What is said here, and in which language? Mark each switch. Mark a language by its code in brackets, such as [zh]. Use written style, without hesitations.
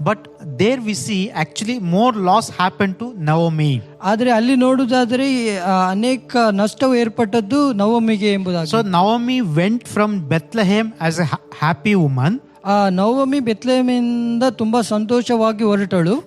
[en] But there we see actually more loss happened to Naomi. [kn] ಆದ್ರೆ ಅಲ್ಲಿ ನೋಡುವುದಾದ್ರೆ ಅನೇಕ ನಷ್ಟವು ಏರ್ಪಟ್ಟದ್ದು ನವೋಮಿಗೆ ಎಂಬುದಾಗಿ. [en] So Naomi went from Bethlehem as a happy woman. [kn] Naomi ಬೆತ್ಲೆಹೇಮಿಂದ ತುಂಬಾ ಸಂತೋಷವಾಗಿ ಹೊರಟಳು.